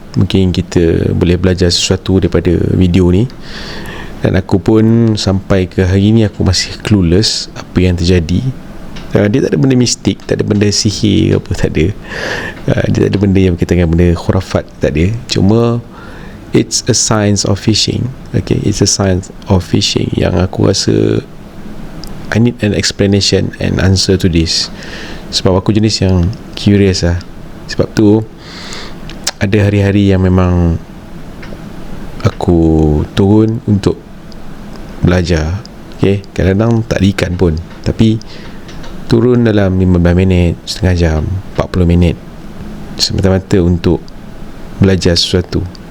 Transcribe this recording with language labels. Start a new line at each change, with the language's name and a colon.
Malay: Mungkin kita boleh belajar sesuatu daripada video ni. Dan aku pun sampai ke hari ni aku masih clueless apa yang terjadi. Dia tak ada benda mistik, tak ada benda sihir apa, tak ada. Dia tak ada benda yang berkaitan dengan benda khurafat, tak ada. Cuma
English: it's a science of fishing. Okay, it's a science of fishing
Malay: yang aku rasa
English: I need an explanation and answer to this.
Malay: Sebab aku jenis yang curious lah. Sebab tu ada hari-hari yang memang aku turun untuk belajar. Okay, kadang-kadang tak ada ikan pun, tapi turun dalam 15 minit, setengah jam, 40 minit semata-mata untuk belajar sesuatu.